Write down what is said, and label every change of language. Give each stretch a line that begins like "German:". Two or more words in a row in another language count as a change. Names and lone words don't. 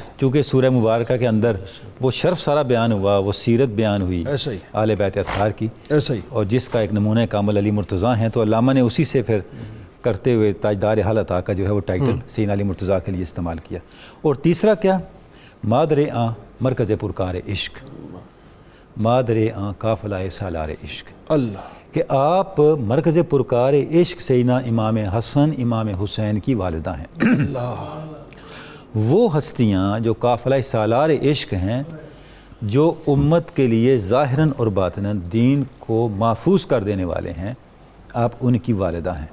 Urdu: چونکہ سورہ مبارکہ کے اندر وہ شرف سارا بیان ہوا، وہ سیرت بیان ہوئی ایسے ہی آل بیت اطہار کی، ایسے ہی. اور جس کا ایک نمونہ کامل علی مرتضیٰ ہیں، تو علامہ نے اسی سے پھر کرتے ہوئے تاجدار حل عطا کا جو ہے وہ ٹائٹل سیدنا علی مرتضیٰ کے لیے استعمال کیا. اور تیسرا کیا،
Persian: مادر آں مرکز پرکار عشق، مادر آں قافلہ سالار عشق،
Urdu: اللہ کہ آپ
Persian: مرکز پرکار عشق
Urdu: سیدنا امام حسن امام حسین کی والدہ ہیں. وہ ہستیاں جو
Persian: قافلہ سالار عشق
Urdu: ہیں، جو امت کے لیے ظاہراً اور باطناً دین کو محفوظ کر دینے والے ہیں، آپ ان کی والدہ ہیں.